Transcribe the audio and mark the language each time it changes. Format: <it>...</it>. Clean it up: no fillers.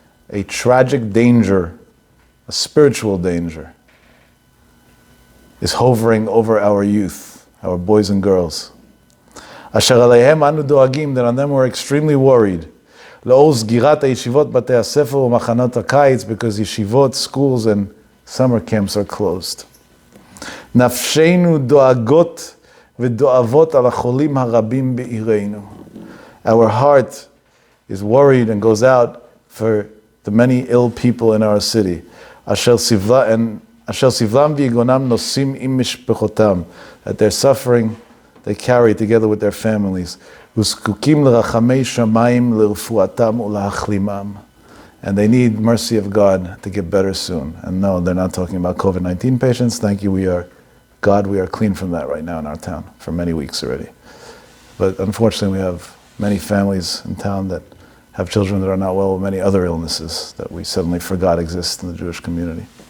<en>A tragic danger, a spiritual danger, is hovering over our youth, our boys and girls.</en> <he>Asher aleihem anu doagim,</he> <en>that on them we're extremely worried.</en> <he>לאור סגירת הישיבות, בתי הספר ומחנות הקיץ,</he> <en>because yeshivot, schools and summer camps are closed.</en> <he>נפשנו דואגות ודואבות על החולים הרבים בעירנו.</he> <en>Our heart is worried and goes out for the many ill people in our city.</en> <he>אשר סבלם ויגונם נושאים עם משפחותם,</he> <en>that they're suffering, they carry together with their families.</en> <he>וזקוקים לרחמי שמיים לרפואתם ולהחלימם.</he> <en>And they need mercy of God to get better soon. And no, they're not talking about COVID-19 patients. Thank you, we are clean from that right now in our town for many weeks already. But unfortunately, we have many families in town that have children that are not well with many other illnesses that we suddenly forgot exist in the Jewish community.</en>